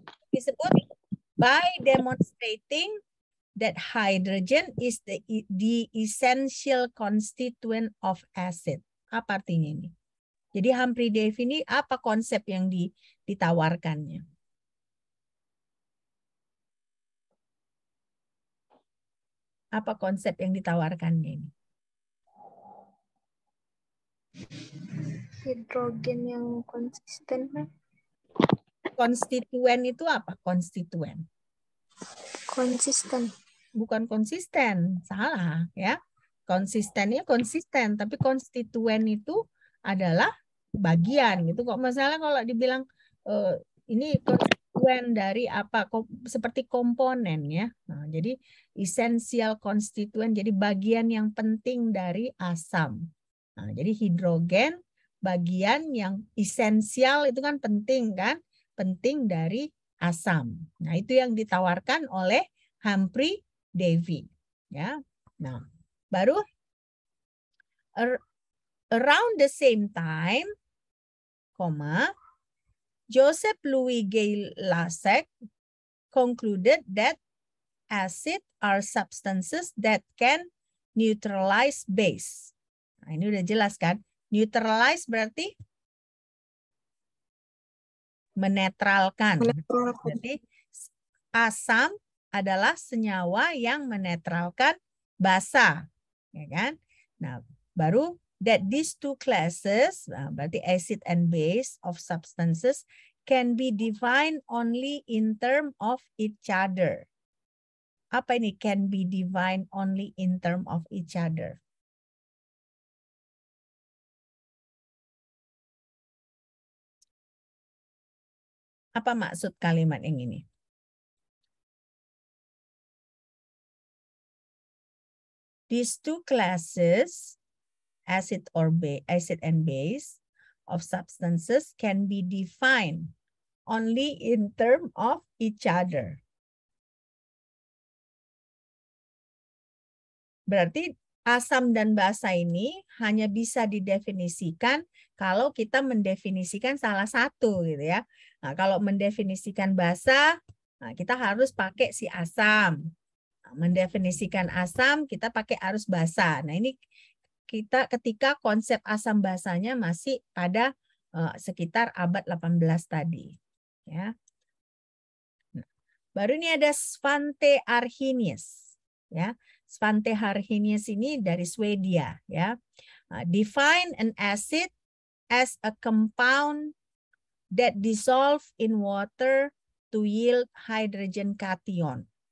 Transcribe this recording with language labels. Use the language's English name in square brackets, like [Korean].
[Indonesian] disebut [English] by demonstrating that hydrogen is the essential constituent of acid. [Indonesian] Apa artinya ini? Jadi Humphrey Davy ini apa konsep yang ditawarkannya? Apa konsep yang ditawarkannya ini? Hidrogen yang konsisten. Konstituen itu apa? Konstituen. Konsisten. Bukan konsisten, salah ya. Konsistennya konsisten, tapi konstituen itu adalah bagian gitu kok. Masalah kalau dibilang ini konstituen dari apa? Seperti komponen ya. Nah, jadi essential konstituen, jadi bagian yang penting dari asam. Nah, jadi hidrogen bagian yang esensial itu kan penting kan? Penting dari asam. Nah, itu yang ditawarkan oleh Humphrey Davy. Ya. Nah, baru [English] around the same time, Joseph Louis Gay-Lussac concluded that acid are substances that can neutralize base. [Indonesian] Nah, ini udah jelas kan? Neutralize berarti menetralkan. Berarti asam adalah senyawa yang menetralkan basa, ya kan? Nah, baru [English] that these two classes, [Indonesian] berarti [English] acid and base of substances can be defined only in term of each other. [Indonesian] Apa ini [English] can be defined only in term of each other? [Indonesian] Apa maksud kalimat yang ini? [English] These two classes, acid and base of substances can be defined only in terms of each other. [Indonesian] Berarti asam dan basa ini hanya bisa didefinisikan kalau kita mendefinisikan salah satu gitu ya. Nah, kalau mendefinisikan basa, nah kita harus pakai si asam. Nah, mendefinisikan asam kita pakai arus basa. Nah, ini kita ketika konsep asam basanya masih pada sekitar abad 18 tadi, ya. Nah, baru ini ada Svante Arrhenius, ya. Svante Arrhenius ini dari Swedia, ya. [English] Define an acid as a compound that dissolve in water to yield hydrogen cation.